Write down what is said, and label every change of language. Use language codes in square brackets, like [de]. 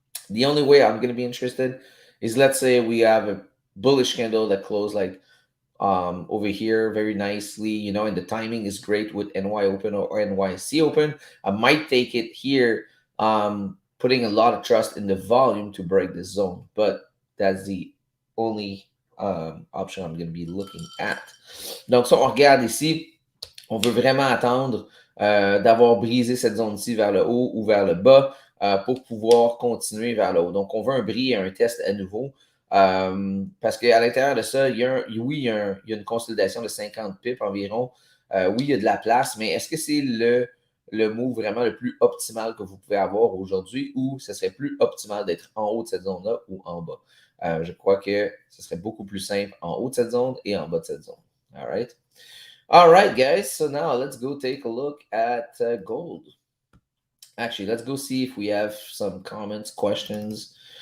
[en] The only way I'm going to be interested is, let's say we have a bullish candle that closed like over here very nicely, and the timing is great with NY open or NYC open. I might take it here, putting a lot of trust in the volume to break this zone, but that's the only option I'm going to be looking at. [fr] Donc, si on regarde ici, on veut vraiment attendre d'avoir brisé cette zone-ci vers le haut ou vers le bas pour pouvoir continuer vers le haut. Donc, on veut un bris et un test à nouveau. Parce qu'à l'intérieur de ça, il y a une consolidation de 50 pips environ. Oui, il y a de la place, mais est-ce que c'est le move vraiment le plus optimal que vous pouvez avoir aujourd'hui, ou ce serait plus optimal d'être en haut de cette zone-là ou en bas? Je crois que ce serait beaucoup plus simple en haut de cette zone et en bas de cette zone. [en] All right? All right, guys. So now let's go take a look at gold. Actually, let's go see if we have some comments, questions.